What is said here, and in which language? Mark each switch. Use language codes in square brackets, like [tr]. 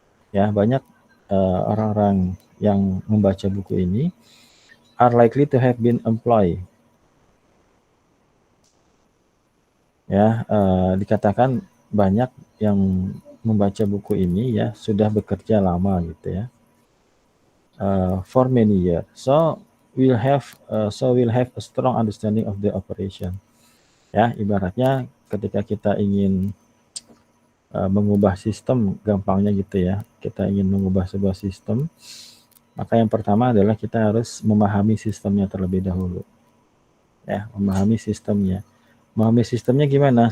[id] Ya, banyak orang-orang yang membaca buku ini [en] are likely to have been employed. [id] Ya, dikatakan banyak yang membaca buku ini ya sudah bekerja lama gitu ya, [en] for many years. So we'll have a strong understanding of the operation. [id] Ya, ibaratnya ketika kita ingin mengubah sistem, gampangnya gitu ya, kita ingin mengubah sebuah sistem, maka yang pertama adalah kita harus memahami sistemnya terlebih dahulu. Ya, memahami sistemnya. Memahami sistemnya gimana?